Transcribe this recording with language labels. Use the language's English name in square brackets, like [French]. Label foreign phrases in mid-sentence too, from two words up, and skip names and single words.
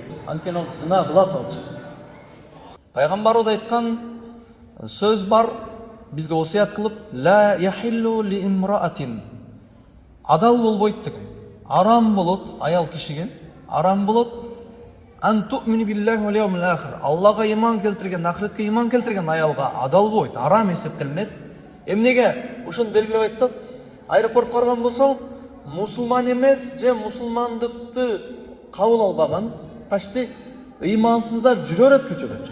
[Kyrgyz] Анткени ал зына кылат алчы. Пайгамбарыбыз айткан сөз бар, бизге осуят кылып, [Arabic] لا يحل لامرأة. [Kyrgyz] Адал болбойт деген. Арам болот аял кишиге, арам болот [Arabic] أن تؤمن بالله واليوم الآخر. [Kyrgyz] Аллага иман келтирген, ахиретке иман келтирген аялга адал болбойт, арам эсептелинет. Эмнеге? Ушуну белгилеп айтат. Аэропортко барган болсоң, мусулман эмес же мусулмандыкты кабыл албаган, почти ыймансыздар жүрө берет көчөдө.